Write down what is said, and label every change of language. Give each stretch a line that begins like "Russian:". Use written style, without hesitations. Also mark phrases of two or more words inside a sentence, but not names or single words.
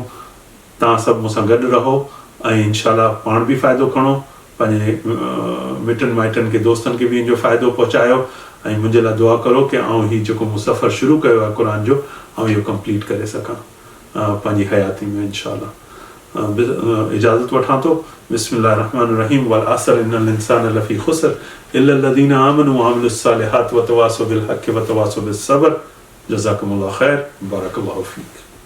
Sindhi: तव्हां सभु मूंसां गॾु रहो ऐं
Arabic: إن شاء الله
Sindhi: पाण बि फ़ाइदो खणो, पंहिंजे मिटनि माइटनि खे, दोस्तनि खे बि इनजो फ़ाइदो पहुचायो, ऐं मुंहिंजे लाइ दुआ करो कि आउं हीउ जेको मूं सफ़र शुरू कयो आहे क़ुर जो, आउं इहो कंप्लीट करे सघां पंहिंजी हयाती में
Arabic: إن شاء الله.
Sindhi: इजाज़त वठां थो।
Arabic: بسم الله الرحمن الرحيم. والعصر إن الإنسان لفي خسر إلا الذين آمنوا وعملوا الصالحات وتواصوا بالحق وتواصوا بالصبر. جزاكم الله خير. بارك الله فيك.